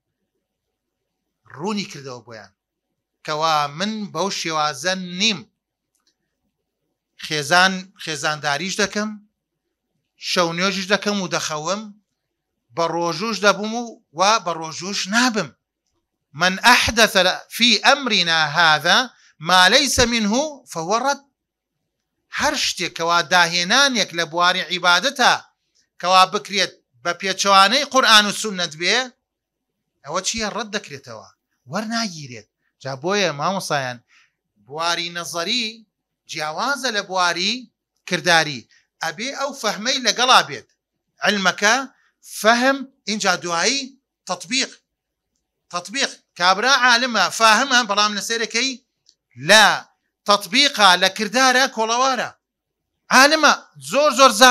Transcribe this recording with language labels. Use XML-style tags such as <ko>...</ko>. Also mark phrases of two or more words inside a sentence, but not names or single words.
<ckb>ڕوونی کردەوە بۆیان کەوا من بەو شێوازە نیم خێزانداریش دەکەم شەو نوێژش دەکەم و دەخەوم بە ڕۆژوش دەبووم و بە ڕۆژوش نابم</ckb> <ar>من أحدث في أمرنا هذا ما ليس منه فهو رد</ar> <ckb>هەر شتێکەوە داهێنانێک لە بواری عیبادەتە کەوا بکرێت بە پێچەوانەی قورئان و سونەت بێ ئەوە چییە ڕەت دەکرێتەوە وەرناگیرێت جا بۆیە مامۆسایان بواری نەزەری جیاوازە لە بواری کردداری ئەبێ ئەو فەهمەی لەگەڵا بێت علمەکە فەهم اینجا دوایی تطبیق کابرا عالمە فاهمە بەڵام لەسێرەکەی لە تطبیقا لە کردارە کۆڵەوارە عالمە زۆر</ckb>